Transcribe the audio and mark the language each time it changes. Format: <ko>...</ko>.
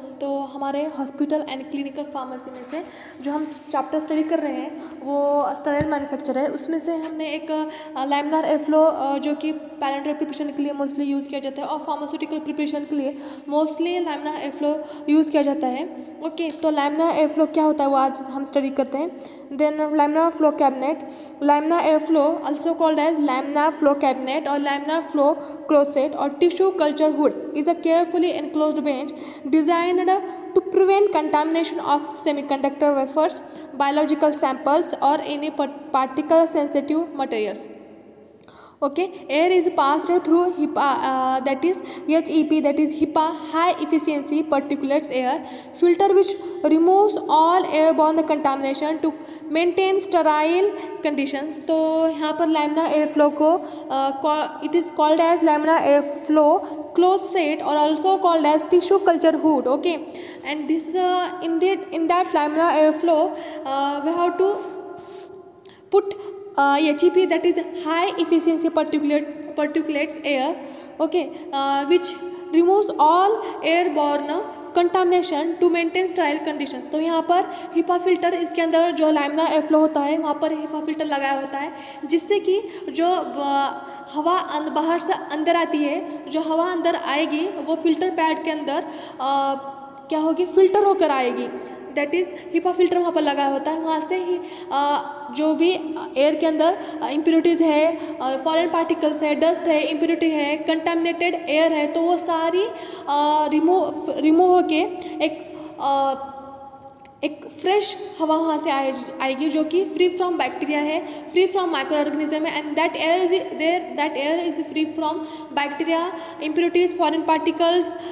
<hi>तो हमारे hospital and clinical pharmacy में से जो हम चैप्टर स्टडी कर रहे हैं वो स्टेराइल मैन्युफैक्चर है। उसमें से हमने एक लैमिनार एयर फ्लो जो कि पैरेंटल प्रिपरेशन के लिए मोस्टली यूज़ किया जाता है और फार्मास्यूटिकल प्रिपरेशन के लिए mostly laminar air flow use किया जाता है। ओके, तो लैमिनार एयर फ्लो क्या होता है वो आज हम स्टडी करते हैं। Then</hi> <en>Laminar flow cabinet, laminar air flow also called as laminar flow cabinet or laminar flow closet or tissue culture hood is a carefully enclosed bench designed to prevent contamination of semiconductor wafers, biological samples or any particle sensitive materials. Okay, air is passed through HEPA, that is HEP, that is HEPA high efficiency particulates air filter which removes all airborne contamination to maintain sterile conditions.</en> <hi>तो यहाँ पर</hi> <en>laminar airflow को it is called as laminar airflow closet or also called as tissue culture hood. Okay, and this in that laminar airflow we have to put HEP, that is high efficiency particulates air, okay, which removes all airborne contamination to maintain sterile conditions.</en> <hi>तो यहाँ पर HEPA filter, इसके अंदर जो laminar air flow होता है वहाँ पर हिपा फिल्टर लगाया होता है जिससे कि जो हवा बाहर से अंदर आती है, जो हवा अंदर आएगी वो फिल्टर पैड के अंदर क्या होगी, फिल्टर होकर आएगी। दैट इज़ हिपा फिल्टर वहाँ पर लगाया होता है। वहाँ से ही जो भी एयर के अंदर इम्प्योरिटीज़ है, फॉरेन पार्टिकल्स है, डस्ट है, इम्प्योरिटी है, कंटामिनेटेड एयर है, तो वो सारी रिमूव होके एक फ्रेश हवा वहाँ से आएगी जो कि फ्री फ्रॉम बैक्टीरिया है, फ्री फ्रॉम माइक्रो ऑर्गेनिज्म है,</hi> <en>And that air is free from bacteria, impurities, foreign particles.</en>